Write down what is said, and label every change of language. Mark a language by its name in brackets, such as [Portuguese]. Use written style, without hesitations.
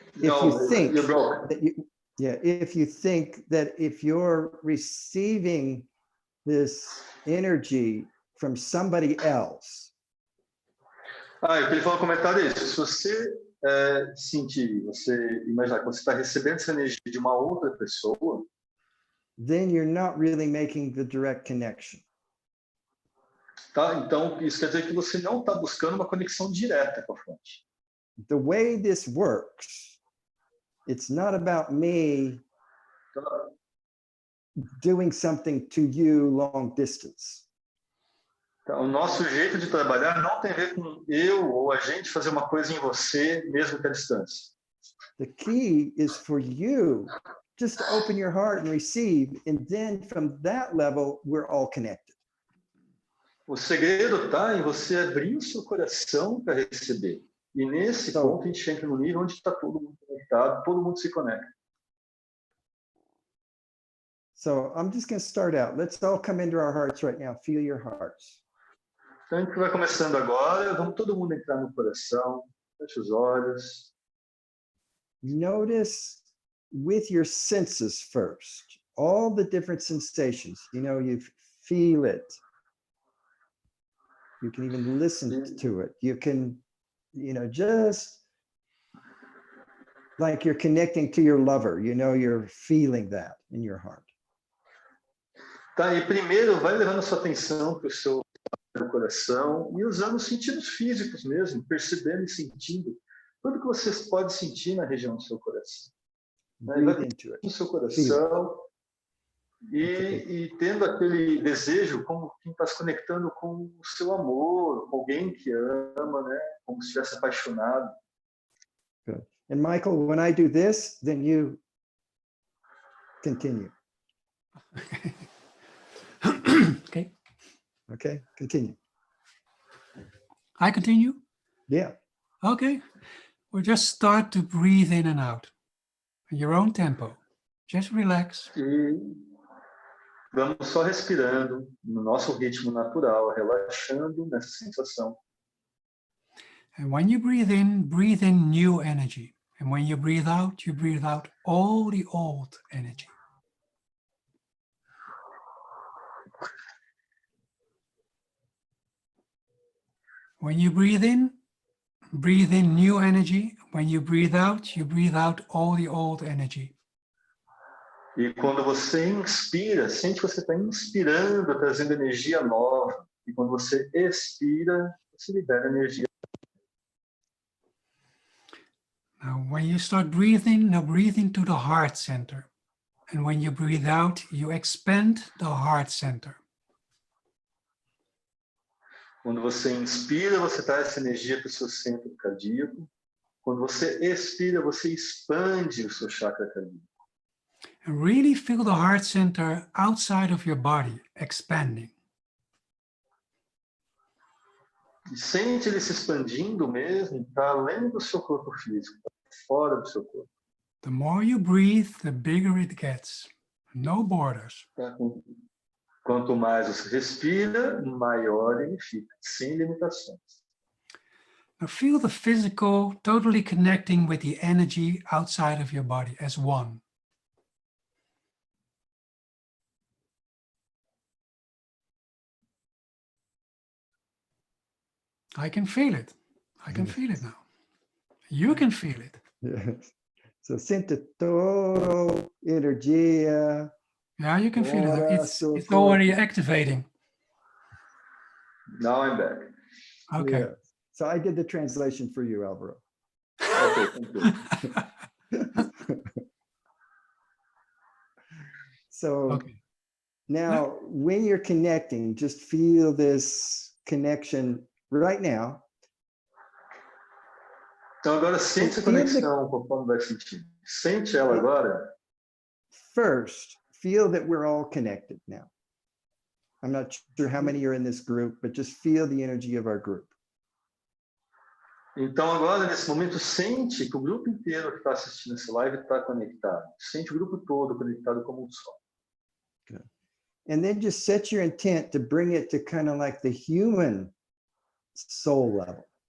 [English] If you think that if you think that if you're receiving this energy from somebody else. [Portuguese] O que ele falou no comentário é isso. Se você sentir, você imaginar que você está recebendo essa energia de uma outra pessoa, [English] then you're not really making the direct connection. [Portuguese] Tá? Então, isso quer dizer que você não está buscando uma conexão direta com a fonte. [English] The way this works, it's not about me doing something to you long distance. [Portuguese] Então, o nosso jeito de trabalhar não tem a ver com eu ou a gente fazer uma coisa em você, mesmo que à distância. [English] The key is for you just to open your heart and receive, and then from that level, we're all connected. [Portuguese] O segredo está em você abrir o seu coração para receber. E nesse ponto a gente chega no nível onde está todo mundo conectado, todo mundo se conecta. [English] So I'm just going to start out. Let's all come into our hearts right now. Feel your hearts. [Portuguese] Então a gente vai começando agora. Vamos todo mundo entrar no coração. Feche os olhos. [English] Notice with your senses first, all the different sensations. You know, you feel it. You can even listen to it. You can, you know, just like you're connecting to your lover, you know, you're feeling that in your heart. [Portuguese] Tá, e primeiro vai levando a sua atenção para o seu coração e usando os sentidos físicos mesmo, percebendo e sentindo tudo que você pode sentir na região do seu coração. Vai no seu coração e tendo aquele desejo, como quem está se conectando com o seu amor, com alguém que ama, né? Como se estivesse apaixonado. [English] Good. And Michael, when I do this, then you continue. Okay. Okay, continue. I continue? Yeah. Okay. We'll just start to breathe in and out at your own tempo. Just relax. [Portuguese] E vamos só respirando no nosso ritmo natural, relaxando nessa sensação. [English] And when you breathe in new energy. And when you breathe out all the old energy. When you breathe in new energy. When you breathe out all the old energy. [Portuguese] E quando você inspira, sente que você está inspirando, trazendo energia nova. E quando você expira, você libera energia. [English] Now, when you start breathing, now breathe into the heart center. And when you breathe out, you expand the heart center. [Portuguese] Quando você inspira, você traz essa energia para o seu centro cardíaco. Quando você expira, você expande o seu chakra cardíaco. [English] And really feel the heart center outside of your body, expanding. [Portuguese] E sente ele se expandindo mesmo para além do seu corpo físico, para fora do seu corpo. [English] The more you breathe, the bigger it gets. No borders. [Portuguese] Tá? Quanto mais você respira, maior ele fica, sem limitações. [English] Now feel the physical totally connecting with the energy outside of your body as one. I can feel it. I can feel it now. You can feel it. Yes. So [Spanish] siente todo energía. [English] Yeah, you can feel it. [Spanish] Ahora [English] It's [Spanish] su [English] already [Spanish] cuerpo. [English] activating. Now I'm back. Okay. Yeah. So I did the translation for you, Alvaro. Okay, thank you. So Okay. now when you're connecting, just feel this connection right now. [Portuguese] Então agora sente essa conexão conforme vai sentindo. Sente ela agora. [English] First, feel that we're all connected now. I'm not sure how many are in this group, but just feel the energy of our group. [Portuguese] Então agora, nesse momento, sente que o grupo inteiro que está assistindo essa live está conectado. Sente o grupo todo conectado como um só. [English] Good. And then just set your intent to bring it to kind of like the human soul level.